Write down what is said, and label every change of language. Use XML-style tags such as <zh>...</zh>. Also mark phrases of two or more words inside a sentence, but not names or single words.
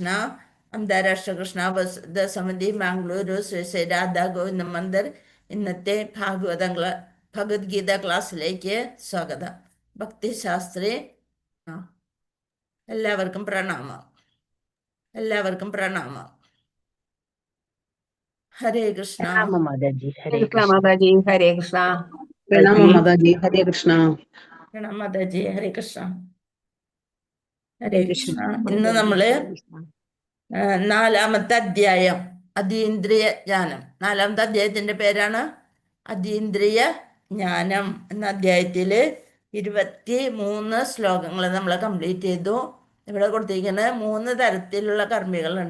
<ml>അന്താരാഷ്ട്ര കൃഷ്ണ സമിതി മാംഗ്ലൂരു ശ്രീ ശ്രീ രാധാ ഗോവിന്ദ മന്ദിർ ഇന്നത്തെ ഭഗവത്ഗീത ക്ലാസ്സിലേക്ക് സ്വാഗതം. ഭക്തിശാസ്ത്രി എല്ലാവർക്കും പ്രണാമം. ഹരേ കൃഷ്ണ.</ml> <hi>राम माता जी हरे कृष्णा कृष्ण। माता जी हरे कृष्णा। प्रणाम माता जी हरे कृष्णा।</hi> <ml>പ്രണാം മാതാജി. ഹരേ കൃഷ്ണ. ഹരേ കൃഷ്ണ.</ml> <hi>कृष्णा</hi> <ml>ഇന്ന് നമ്മള്</ml> <hi>हरे कृष्णा।</hi> <ml>4-ാമത്തെ അധ്യായം അതീന്ദ്രിയ ജ്ഞാനം. 4-ാമത്തെ അധ്യായത്തിന്റെ പേരാണ് അതീന്ദ്രിയ ജ്ഞാനം. എന്ന അധ്യായത്തില് 23 ശ്ലോകങ്ങൾ നമ്മൾ കംപ്ലീറ്റ് ചെയ്തു. ഇവിടെ കൊടുത്തിരിക്കുന്നത് 3 തരത്തിലുള്ള കർമ്മികളുണ്ട്.</ml>